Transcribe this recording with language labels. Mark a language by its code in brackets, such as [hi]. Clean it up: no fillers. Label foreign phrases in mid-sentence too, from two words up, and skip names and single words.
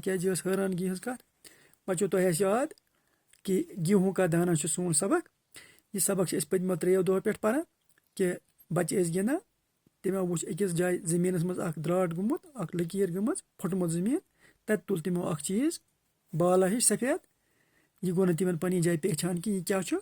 [ks] क्या यह हैरानगी हज कत। बच्चों तुह याद कि गेहूँ का दाना सोन सबक, यह सबक पतमो 3 दोह पे पारान कि बच्चे गिंदान, तमो वो अकिस जाय ज़मीनस मज द्राट गुमुत, लकीर गमज, फुटमुत ज़मीन, तत तुल तमो अख चीज़ बाला हिश सफेद, यह गो न तिमन पन्नी जाय पहचान कि यह क्या छु।